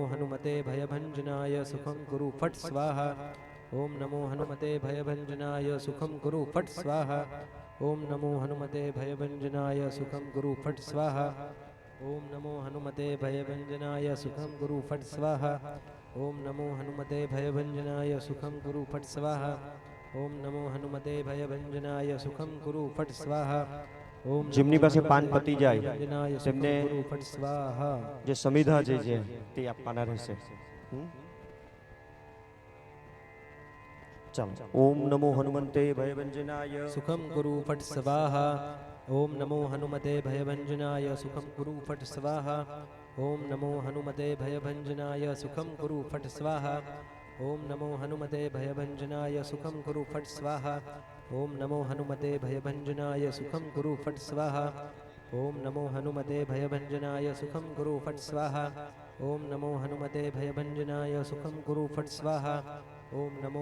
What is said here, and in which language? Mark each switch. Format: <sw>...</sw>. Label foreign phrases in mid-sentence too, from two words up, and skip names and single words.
<sa>हनुमते भयभंजनाय सुखम गुरु फट स्वाहा ओम नमो हनुमते भयभंजनाय सुखम गुरु फट स्वाहा ओम नमो हनुमते भयभंजनाय सुखम गुरु फट स्वाहा ओम नमो हनुमते भयभंजनाय सुखम गुरु फट स्वाहा ओम नमो हनुमते भयभंजनाय सुखम गुरु फट स्वाहा ओम नमो हनुमते भयभंजनाय सुखम गुरु फट स्वाहा ओम</sa> <gu>જેમની પાસે પાન પતી જાય</gu> <sa>भयभंजनाय</sa> <gu>તેમને</gu> <sa>सुखम गुरु फट स्वाहा</sa> <gu>જે સમિધા જે છે તે આપવાના રહેશે ચાલો</gu> <sa>ઓમ નમો હનુમંતે ભયભંજનાય सुखम गुरु फट स्वाहा ओम नमो हनुमते भयभंजनाय सुखम गुरु फट स्वाहा ओम नमो हनुमते भयभंजनाय सुखम गुरु फट स्वाहा ओम नमो हनुमते भयभंजनाय सुखम गुरु फट स्वाहा ओम नमो हनुमते भयभंजनाय सुखम गुरु फट स्वाहा ओम नमो हनुमते भयभंजनाय सुखम गुरु फट स्वाहा ओम नमो हनुमते भयभंजनाय सुखम गुरु फट स्वाहा ओम नमो</sa>